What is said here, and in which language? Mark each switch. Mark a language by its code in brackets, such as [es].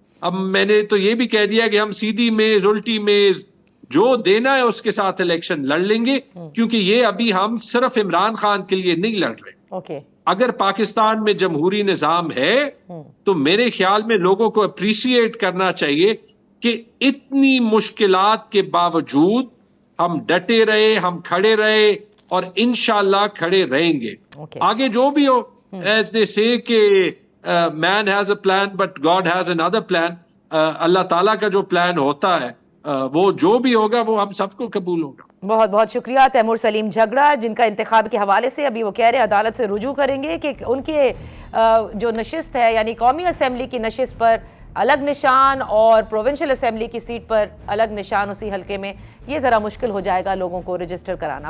[ur] اب میں نے تو یہ بھی کہہ دیا کہ ہم سیدھی میز, الٹی میز, جو دینا ہے اس کے ساتھ الیکشن لڑ لیں گے, کیونکہ یہ ابھی ہم صرف عمران خان کے لیے نہیں لڑ رہے. اگر پاکستان میں جمہوری نظام ہے تو میرے خیال میں لوگوں کو اپریشیٹ کرنا چاہیے کہ اتنی مشکلات کے باوجود ہم ڈٹے رہے, ہم کھڑے رہے, اور انشاءاللہ کھڑے رہیں گے. آگے جو بھی ہو, [en] as they say [ur] کہ [en] man has a plan but God has another plan. [ur] اللہ تعالیٰ کا جو پلان ہوتا ہے وہ جو بھی ہوگا وہ ہم سب کو قبول ہوگا. بہت بہت شکریہ تیمور سلیم جھگڑا, جن کا انتخاب کے حوالے سے ابھی وہ کہہ رہے عدالت سے رجوع کریں گے کہ ان کے جو نشست ہے یعنی قومی اسمبلی کی نشست پر الگ نشان اور پروونشل اسمبلی کی سیٹ پر الگ نشان اسی حلقے میں, یہ ذرا مشکل ہو جائے گا لوگوں کو رجسٹر کرانا.